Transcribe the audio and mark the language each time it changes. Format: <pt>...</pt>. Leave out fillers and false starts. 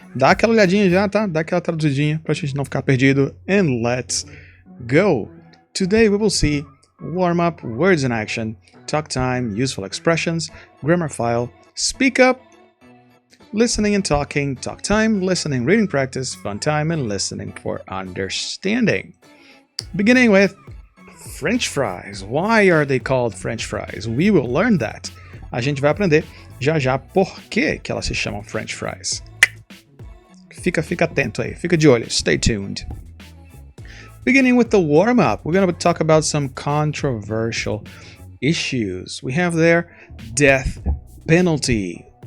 <pt>Dá aquela olhadinha já, tá? Dá aquela traduzidinha pra gente não ficar perdido.</pt> <en>And let's go. Today we will see warm-up, words in action, talk time, useful expressions, grammar file, speak up, listening and talking, talk time, listening, reading practice, fun time, and listening for understanding. Beginning with French fries. Why are they called French fries? We will learn that.</en> <pt>A gente vai aprender já por que elas se chamam French fries. Fica atento aí, fica de olho,</pt> <en>stay tuned. Beginning with the warm-up, we're going to talk about some controversial issues. We have there death penalty.</en>